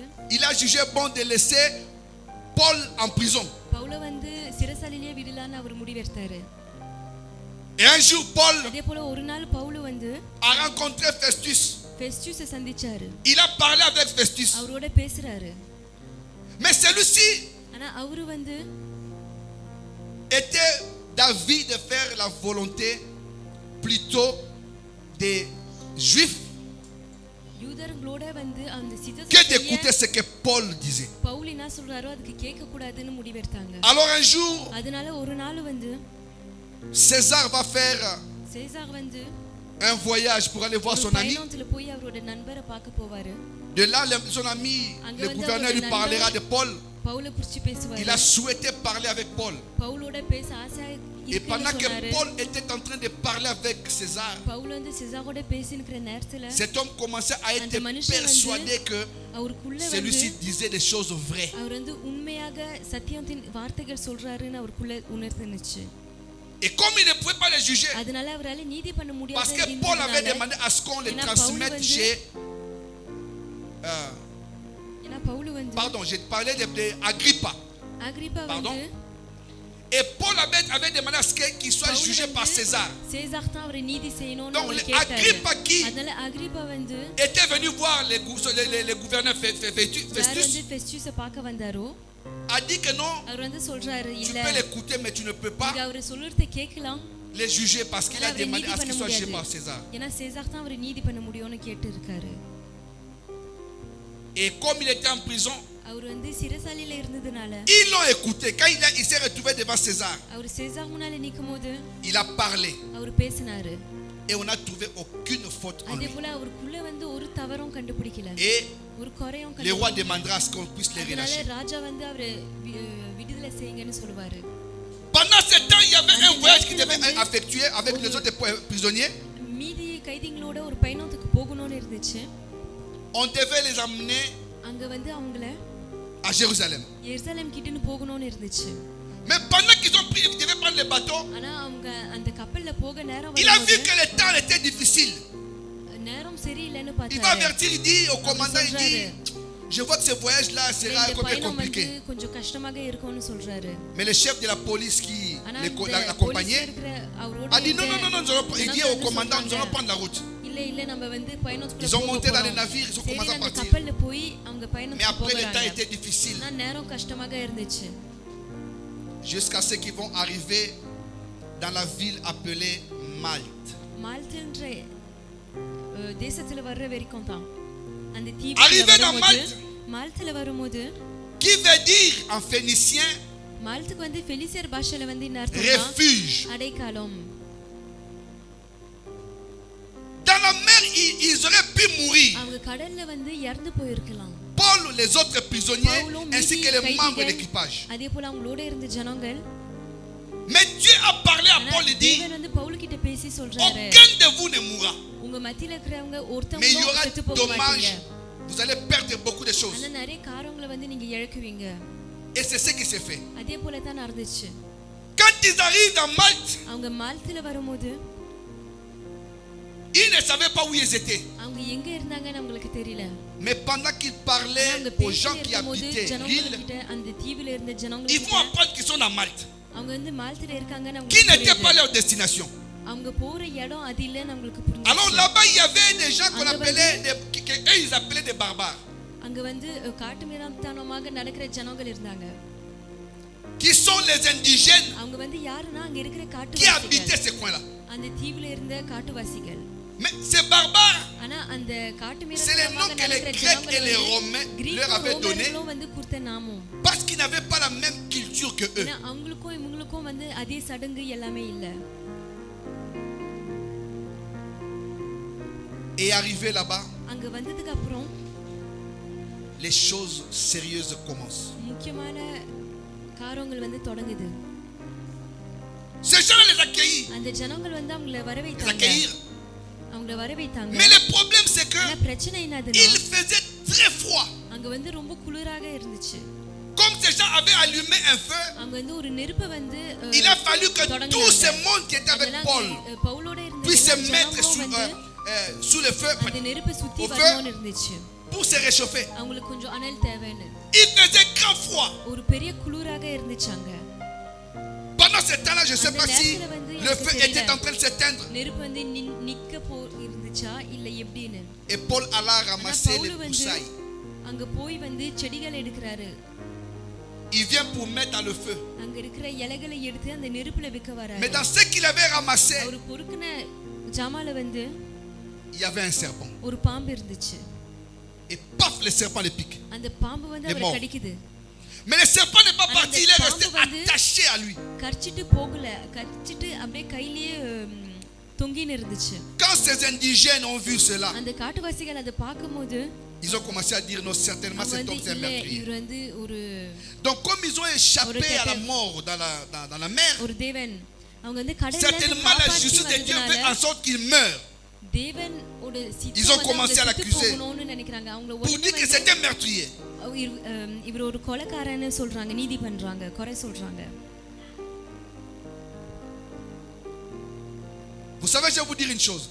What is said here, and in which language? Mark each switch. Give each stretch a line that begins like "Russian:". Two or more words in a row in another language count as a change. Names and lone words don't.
French: il a jugé bon de laisser Paul en prison.
Tamil: பவுல வந்து சிறைசாலையிலே விடலான்னு அவர் முடிவெடுத்தாரு.
French: Et un jour, Paul
Tamil: அதே போல ஒரு நாள் பவுல் வந்து
French: a rencontré Festus.
Tamil: ஃபெஸ்டஸை சந்திச்சாரு.
French: Il a parlé avec Festus.
Tamil: அவரோட பேசுறாரு.
French: Mais celui-ci
Tamil: ஆனா அவரு வந்து
French: était d'avis de faire la volonté plutôt des Juifs
Tamil: யூதர்களோட வந்து அந்த
French: que d'écouter ce que Paul disait.
Tamil: பவுல் என்ன சொல்றாரோ அதுக்கு கேட்க கூடாதுன்னு முடிவெடுத்தாங்க.
French: Alors un jour,
Tamil: அதனால ஒரு நாள் வந்து
French: César va faire
Tamil: சேசார் வந்து
French: un voyage pour aller voir
Tamil: ஒரு
French: son ami.
Tamil: பயணத்துல போய் அவரோட நண்பரை பார்க்க போவாரு.
French: De là, son ami, le gouverneur lui parlera de Paul.
Tamil: பவுலை குறிச்சு பேசுவாரு.
French: Il a souhaité parler avec Paul.
Tamil: பவுலோட பேச ஆசையா
French: Et pendant que
Tamil: சொன்னாரு.
French: Paul était en train de parler avec César,
Tamil: பவுல் வந்து சேசாரோட பேசினுக்கிற நேரத்துல
French: cet homme commençait à être
Tamil: அந்த மனுஷன்
French: persuadé que
Tamil: அவருக்குள்ள வந்து
French: celui-ci disait des choses vraies.
Tamil: அவர் வந்து உண்மையாக சத்தியத்தின் வார்த்தைகள் சொல்றாருன்னு அவருக்குள்ள உணர்ந்துச்சு.
French: Et comme il ne pouvait pas les juger,
Tamil: அதனால அவரால நீதி பண்ண
French: parce que
Tamil: முடியாது.
French: Paul avait demandé à ce qu'on les
Tamil: ஏன்னா
French: transmette
Tamil: பவுல் வந்து
French: chez...
Tamil: ஏன்னா பவுல் வந்து
French: pardon, j'ai parlé de Agrippa.
Tamil: அகிரிப்பா
French: Pardon?
Tamil: வந்து
French: Et Paul avait demandé à ce qu'il soit
Tamil: பவுல்
French: jugé par
Tamil: வந்து
French: César.
Tamil: சேசார் தான் அவரை நீதி செய்யணும்னு
French: Donc,
Tamil: அவர்
French: Agrippa
Tamil: கேட்டாரு.
French: qui
Tamil: அதனால அகிரிப்பா வந்து
French: était venu voir les gouverneurs
Tamil: யார்
French: Festus
Tamil: வந்து ஃபெஸ்டஸை பார்க்க வந்தாரோ
French: a dit que non,
Tamil: அவர் வந்து சொல்றாரு
French: tu
Tamil: இல்ல
French: peux l'écouter mais tu ne peux pas
Tamil: நீங்க அவர் சொல்றதை கேட்கலாம்.
French: les juger parce qu'il a
Tamil: அவரை
French: demandé
Tamil: நீதி
French: à ce
Tamil: பண்ண
French: qu'il soit jugé
Tamil: முடியாது.
French: par César.
Tamil: ஏன்னா சேசார் தான் அவரை நீதி பண்ண முடியும்னு கேட்டு இருக்காரு.
French: Et comme il était en prison,
Tamil: அவர் வந்து சிறைசாலையில இருந்ததுனால
French: ils l'ont écouté. Quand il s'est retrouvé devant César,
Tamil: அவர் சேசார் முன்னால நிக்கும்போது
French: il a parlé
Tamil: அவர் பேசினாரு.
French: et on n'a trouvé aucune faute en
Tamil: அதே
French: lui.
Tamil: போல அவருக்குள்ள வந்து ஒரு தவறும் கண்டுபிடிக்கல.
French: Et
Tamil: ஒரு குறையும்
French: le roi
Tamil: கண்டுபிடிக்கல.
French: demandera à ce qu'on puisse les
Tamil: அதனால
French: relâcher.
Tamil: ராஜா வந்து அவரை விடுதலை செய்யுங்கன்னு சொல்லுவாரு.
French: Pendant ce temps, il y avait un voyage qui devait être effectué avec les autres prisonniers.
Tamil: மீதி கைதிகளோட ஒரு பயணத்துக்கு போகணும்னு இருந்துச்சு.
French: On devait les emmener
Tamil: அங்க வந்து அவங்கள
French: à Jérusalem.
Tamil: எருசலேம் கிட்டன்னு போகணும்னு இருந்துச்சு.
French: Mais pendant qu'ils ont pris, ils devaient prendre le bateau,
Tamil: ஆனா அவங்க அந்த கப்பல்ல போக நேரம்
French: il a vu
Tamil: வரும்போது
French: que le temps était difficile.
Tamil: நேரம் சரியில்லைன்னு
French: Il va
Tamil: பார்த்தாரு.
French: avertir, il dit au commandant, il dit, je vois que ce voyage-là sera
Tamil: இந்த
French: comme
Tamil: பயணம் வந்து
French: compliqué.
Tamil: கொஞ்சம் கஷ்டமாக இருக்கும்னு சொல்றாரு.
French: Mais le chef de la police qui
Tamil: ஆனா
French: l'accompagnait
Tamil: அவரோட
French: a dit non, non, non, non, nous allons pas- il dit au commandant, nous allons prendre la route.
Tamil: இல்ல நம்ம வந்து பயணத்துக்கு
French: Ils ont monté dans les navires, ils ont commencé à partir.
Tamil: கப்பல்ல போய் அவங்க
French: Mais
Tamil: பயணத்துக்கு
French: après, le temps
Tamil: போறாங்க.
French: était difficile.
Tamil: ஆனா நேரம் கஷ்டமாக இருந்துச்சு.
French: Jusqu'à ce qu'ils vont arriver dans la ville appelée Malte.
Tamil: மால்டன்ற தேசத்துல வர்ற வரைக்கும் தான் அந்த
French: Arrivé
Tamil: தீவுல
French: dans
Tamil: வரும்போது
French: Malte.
Tamil: மால்டல வரும்போது
French: Qui veut dire en phénicien
Tamil: மால்த்துக்கு வந்து ஃபெலிசியர் பாஷையில வந்து என்ன அர்த்தம்னா
French: refuge.
Tamil: அடைக்கலம்.
French: Dans la mer, ils auraient pu mourir.
Tamil: அவங்க கடல்ல வந்து இறந்து போயிருக்கலாம்.
French: Paul, les autres prisonniers, ainsi que les membres de l'équipage.
Tamil: அதே போல அவங்களோட இருந்த ஜனங்கள்.
French: Mais Dieu a parlé à Paul et dit,
Tamil: தேவன் வந்து பவுல் கிட்ட பேசி சொல்றாரு,
French: aucun de vous ne mourra.
Tamil: உங்க மத்தியில இருக்கிறவங்க
French: Mais il y
Tamil: ஒருத்தவங்களும்
French: aura
Tamil: செத்து போக மாட்டீங்க.
French: dommage. Vous allez perdre beaucoup de choses.
Tamil: ஆனா நிறைய காரியங்களை வந்து நீங்க இழக்குவீங்க.
French: Et c'est ce qui s'est fait.
Tamil: அதே போல தான் நடந்துச்சு.
French: Quand ils arrivent dans Malte,
Tamil: அவங்க மால்த்துல வரும்போது
French: ils ne savaient pas où ils étaient.
Tamil: அவங்க எங்க இருந்தாங்கன்னு அவங்களுக்கு தெரியல.
French: Mais pendant qu'ils parlaient aux gens qui habitaient l'île,
Tamil: அந்த தீவுல இருந்த
French: ils
Tamil: ஜனங்களுக்கு
French: vont apprendre qu'ils sont dans Malte,
Tamil: அவங்க வந்து மால்த்துல இருக்காங்கன்னு
French: qui
Tamil: அவங்களுக்கு
French: n'était pas
Tamil: தெரியாது.
French: leur destination.
Tamil: அவங்க போற இடம் அது இல்லன்னு அவங்களுக்கு
French: Alors
Tamil: புரிஞ்சுச்சு.
French: là-bas, il y avait des gens qu'on appelait, eux ils appelaient des barbares,
Tamil: அங்க வந்து காட்டுமிராண்டித்தனமாக நடக்கிற ஜனங்கள் இருந்தாங்க.
French: qui sont les indigènes
Tamil: அவங்க வந்து யாருன்னா அங்க இருக்கிற
French: qui
Tamil: காட்டுவாசிகள்.
French: habitaient ces coins-là.
Tamil: அந்த தீவுல இருந்த காட்டுவாசிகள்.
French: Mais ces barbares,
Tamil: ஆனா அந்த
French: c'est les noms
Tamil: காட்டுமிராண்டித்தனமாக
French: que les
Tamil: நடக்கிற
French: Grecs et les
Tamil: ஜனங்கள்
French: Romains leur
Tamil: கிரீக்கும்
French: avaient donnés
Tamil: ரோமர்களும் வந்து கொடுத்த நாமம்.
French: parce qu'ils n'avaient pas la même culture que eux.
Tamil: ஏன்னா அவங்களுக்கும் இவங்களுக்கும் வந்து அதே சடங்கு எல்லாமே இல்ல.
French: Et arrivé là-bas,
Tamil: அங்க வந்ததுக்கு அப்புறம்
French: les choses sérieuses commencent.
Tamil: முக்கியமான காரியங்கள் வந்து தொடங்குது.
French: Ces gens-là les accueillir,
Tamil: அந்த ஜனங்கள் வந்து அவங்கள
French: les
Tamil: வரவேத்தாங்க.
French: accueillir.
Tamil: அவங்கள வரவேத்தாங்க.
French: Mais le problème c'est que
Tamil: ஆனா பிரச்சனை என்னதுன்னா
French: il faisait très froid.
Tamil: அங்க வந்து ரொம்ப குளிராக இருந்துச்சு.
French: Comme ces gens avaient allumé un feu,
Tamil: அங்க வந்து ஒரு நெருப்பை வந்து
French: il a fallu que tout ce monde qui était avec Paul
Tamil: பவுலோட இருந்த
French: puisse se
Tamil: எல்லா
French: mettre
Tamil: ஜனங்களும் வந்து
French: sous le feu
Tamil: அந்த நெருப்பை சுத்தி
French: au feu
Tamil: வரணும்னு இருந்துச்சு.
French: pour se réchauffer.
Tamil: அவங்களுக்கு கொஞ்சம் அனல் தேவைன்னு.
French: Il faisait grand froid.
Tamil: ஒரு பெரிய குளிராக இருந்துச்சு அங்க.
French: Pendant ce temps-là, je ne sais pas si le feu était en train de s'éteindre.
Tamil: நெருப்பு வந்து நிக்க இருந்துச்சா இல்ல எப்படின்னு.
French: Et Paul alla ramasser les
Tamil: பவுல் வந்து
French: broussailles.
Tamil: அங்க போய் வந்து செடிகள் எடுக்கறாரு.
French: Il vient pour mettre dans le feu.
Tamil: அங்க இருக்கிற இலைகளை எடுத்து அந்த நெருப்புல வைக்க வராரு.
French: Mais dans ce qu'il avait ramassé,
Tamil: அவர் பொறுக்குன ஜாமால வந்து
French: il y avait un serpent.
Tamil: ஒரு பாம்பு இருந்துச்சு.
French: Et paf, le serpent le pique.
Tamil: அந்த பாம்பு வந்து அவரை கடிக்குது.
French: Mais le serpent n'est pas parti, il est resté attaché à lui.
Tamil: கடிச்சிட்டு போகல, கடிச்சிட்டு அப்படியே கையிலேயே தொங்கின்னு இருந்துச்சு.
French: Quand ces indigènes ont vu cela,
Tamil: அந்த காட்டுவாசிகள் அதை பார்க்கும்போது
French: ils ont commencé à dire non, certainement cet homme c'est un meurtrier.
Tamil: இவர் வந்து ஒரு
French: Donc comme ils ont échappé à la mort dans la mer,
Tamil: ஒரு தேவன் அவங்க வந்து கடல்ல
French: certainement la justice de Dieu fait en sorte qu'il meure.
Tamil: தேவனோட சித்தம்
French: Ils ont commencé à l'accuser
Tamil: நினைக்கிறாங்க. அவங்க
French: pour dire que c'était un meurtrier.
Tamil: இவர் ஒரு கொலைகாரன்னு சொல்றாங்க, நீதி பண்றாங்க, குறை சொல்றாங்க.
French: Vous savez, je vais vous dire une chose.